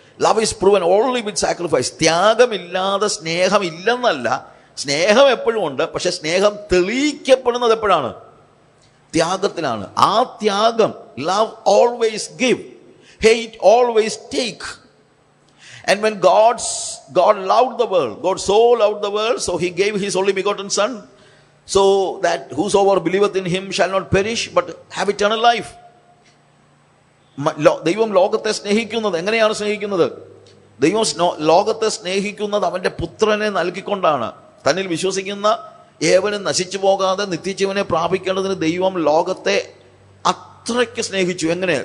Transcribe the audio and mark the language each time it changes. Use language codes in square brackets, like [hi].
[en] Love is proven only with sacrifice. [ml] ത്യാഗമില്ലാതെ സ്നേഹമില്ലെന്നല്ല, സ്നേഹം എപ്പോഴും ഉണ്ട്. പക്ഷെ സ്നേഹം തെളിയിക്കപ്പെടുന്നത് എപ്പോഴാണ്? ത്യാഗത്തിലാണ്. ആ ത്യാഗം, [en] Love always give, hate always take. And when God loved the world, God so loved the world, so he gave his only begotten son, so that whosoever believeth in him shall not perish but have eternal life. [ml] ദൈവം ലോകത്തെ സ്നേഹിക്കുന്നത് എങ്ങനെയാണ് സ്നേഹിക്കുന്നത്? ദൈവം ലോകത്തെ സ്നേഹിക്കുന്നത് അവൻ്റെ പുത്രനെ നൽകിക്കൊണ്ടാണ്. തന്നിൽ വിശ്വസിക്കുന്ന ഏവനും നശിച്ചു പോകാതെ നിത്യജീവനെ പ്രാപിക്കേണ്ടതിന് ദൈവം ലോകത്തെ അത്രയ്ക്ക് സ്നേഹിച്ചു. എങ്ങനെ?